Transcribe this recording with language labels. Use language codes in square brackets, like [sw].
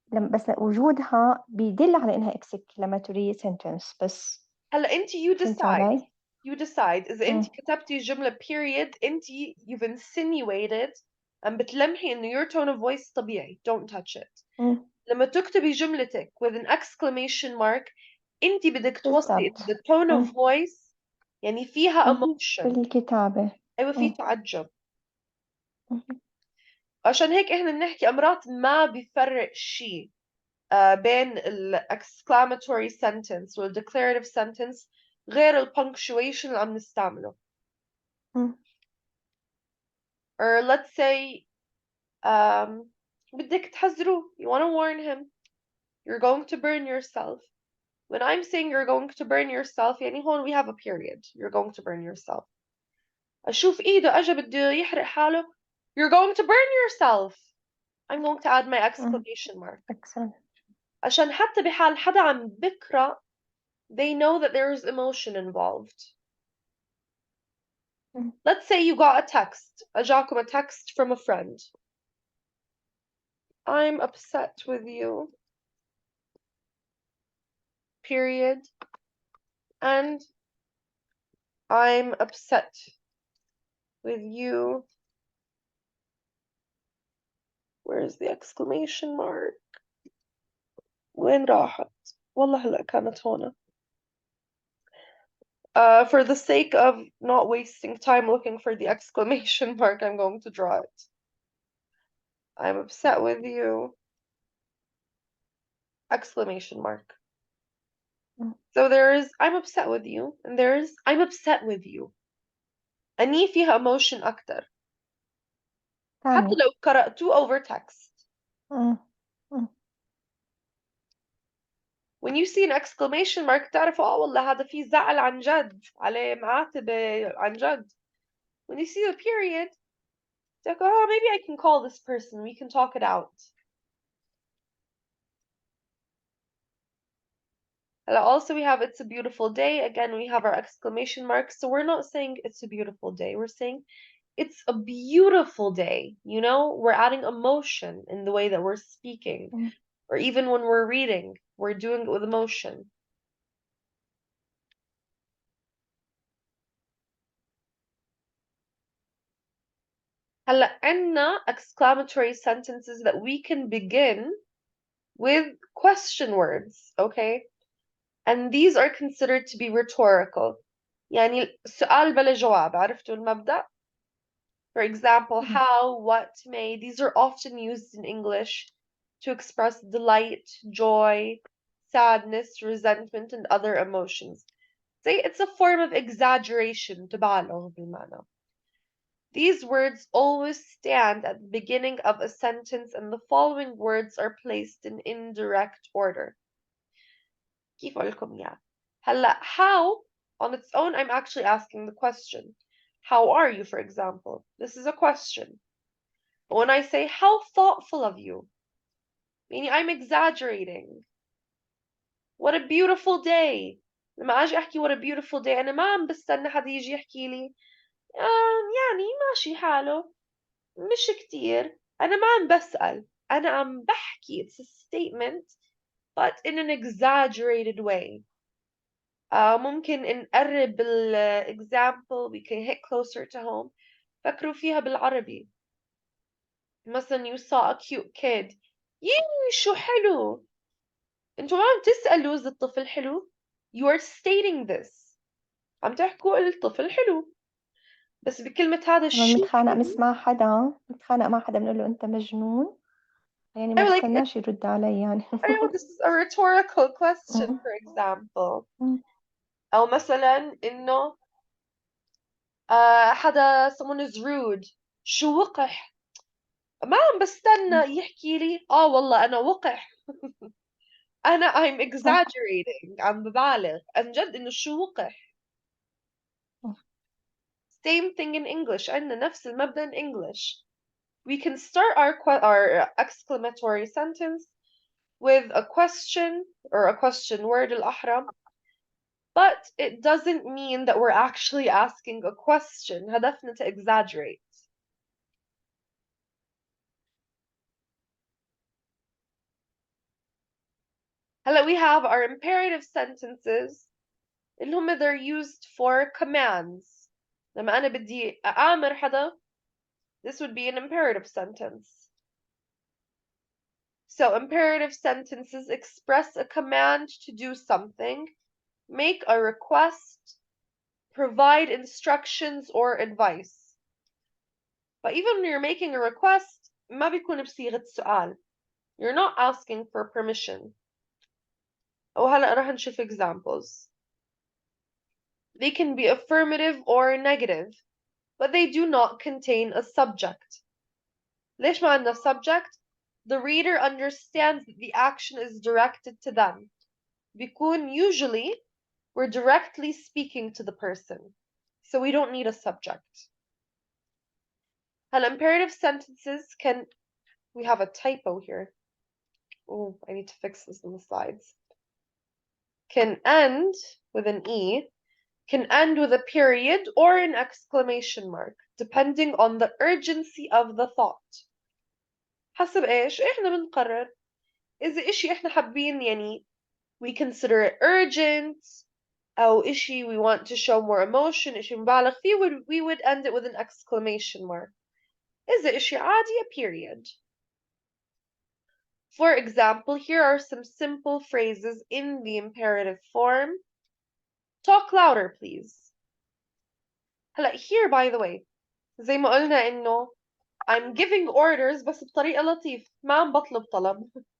[ar] بس وجودها بيدل على إنها [en] exclamatory sentence [ar] بس. هلا انت you فهمتي [en] decide. [ar] علي؟ إذا انت كتبتي جملة [en] period [ar] انت [en] you've insinuated [ar] عم بتلمحي إنه [en] your tone of voice [ar] طبيعي [en] don't touch it. [ar] لما تكتبي جملتك [en] with an exclamation mark [ar] انت بدك توصلي بالضبط. [en] the tone of voice [ar] يعني فيها مهم. [en] emotion. [ar] بالكتابة. ايوه في مم. تعجب. مهم. عشان هيك احنا بنحكي امرات ما بيفرق شيء بين ال [en] exclamatory sentence [ar] وال [en] declarative sentence [ar] غير ال punctuation اللي عم نستعمله. مم. or let's say [en] بدك تحذروه, you want to warn him, you're going to burn yourself. When I'm saying you're going to burn yourself [ar] يعني هون [en] we have a period, you're going to burn yourself. [ar] أشوف إيده أجا بده يحرق حاله, [en] you're going to burn yourself. I'm going to add my exclamation mark. Excellent. [ar] عشان حتى بحال حدا عم بقرأ [en] they know that there is emotion involved. مم. Let's say you got a text, [ar] أجاكم [en] a text from a friend. I'm upset with you. Period. And I'm upset with you. Where's the exclamation mark? [ar] وين راحت؟ والله هلا كانت هنا. [en] For the sake of not wasting time looking for the exclamation mark, I'm going to draw it. I'm upset with you. Exclamation mark. Mm. So there is I'm upset with you, and there is I'm upset with you. [ar] أني فيها emotion أكتر. حتى ثانية. لو قرأتوه [en] over text. مم. مم. When you see an exclamation mark [ar] تعرفوا والله هذا في زعل عن جد عليه معاتبة عن جد. [en] When you see the period, it's like, oh, maybe I can call this person. We can talk it out. And also we have it's a beautiful day. Again, we have our exclamation marks. So we're not saying it's a beautiful day. We're saying it's a beautiful day. You know, we're adding emotion in the way that we're speaking. Mm. Or even when we're reading, we're doing it with emotion. [ar] هلا عنا [en] exclamatory sentences that we can begin with question words, okay? And these are considered to be rhetorical. [ar] يعني سؤال بلا جواب, [en] عرفتوا المبدأ? For example, Mm. how, what, may, these are often used in English to express delight, joy, sadness, resentment, and other emotions. Say it's a form of exaggeration, [ar] تبالغ بالمعنى. [en] These words always stand at the beginning of a sentence and the following words are placed in indirect order. [ar] كيف أقول لكم إياه؟ هلا [en] how on its own I'm actually asking the question. How are you, for example? This is a question. But when I say how thoughtful of you, meaning I'm exaggerating. What a beautiful day. [ar] لما أجي أحكي [en] what a beautiful day [ar] أنا ما عم بستنى حدا يجي يحكي لي يعني ماشي حاله مش كتير. أنا ما عم بسأل. أنا عم بحكي. [en] It's a statement but in an exaggerated way. [ar] ممكن نقرب [en] example we can hit closer to home. [ar] فكروا فيها بالعربي. [en] مثلا you saw a cute kid. [ar] شو حلو. انتوا ما عم تسألوا إذا الطفل حلو. [en] You are stating this. [ar] عم تحكوا الطفل حلو. بس بكلمة هذا لما الشيء بنتخانق حلو. نتخانق مع حدا بنقول له أنت مجنون، يعني ما [en] I like it. [ar] بستناش يرد علي يعني. [en] I know this is a rhetorical question, مم. for example. مم. [ar] أو مثلا إنه حدا [en] someone is rude. [ar] شو وقح. ما عم بستنى يحكي لي والله أنا وقح. [en] I'm [ar] صح. exaggerating. عم ببالغ عن جد إنه شو وقح. [en] Same thing in English. [ar] عندنا نفس المبدأ [en] in English. We can start our exclamatory sentence with a question or a question word [ar] الأحرى, [en] but it doesn't mean that we're actually asking a question. [ar] هدفنا [en] to exaggerate. [ar] هلا [en] we have our imperative sentences [ar] اللي هم [en] they're used for commands. [ar] لما أنا بدي أأمر حدا, [en] this would be an imperative sentence. So imperative sentences express a command to do something, make a request, provide instructions or advice. But even when you're making a request, [ar] ما بيكون بصيغة سؤال. [en] You're not asking for permission. [ar] وهلأ راح نشوف [en] examples. They can be affirmative or negative, but they do not contain a subject. [ar] ليش ما عندنا [en] subject? The reader understands that the action is directed to them. [ar] بيكون [en] usually we're directly speaking to the person, so we don't need a subject. And imperative sentences can, we have a typo here. Oh, I need to fix this in the slides. Can end with an E, can end with a period or an exclamation mark, depending on the urgency of the thought. [ar] حسب إيش؟ إحنا بنقرر إذا إشي إحنا حابين يعني [en] we consider it urgent [ar] أو إشي [en] we want to show more emotion [ar] إشي مبالغ فيه [en] we would end it with an exclamation mark. [ar] إذا إشي عادي [en] a period. For example, here are some simple phrases in the imperative form. Talk louder, please. [ar] هلا [en] here, by the way, [ar] زي ما قلنا إنه [en] I'm giving orders [ar] بس بطريقة لطيفة ما عم بطلب طلب.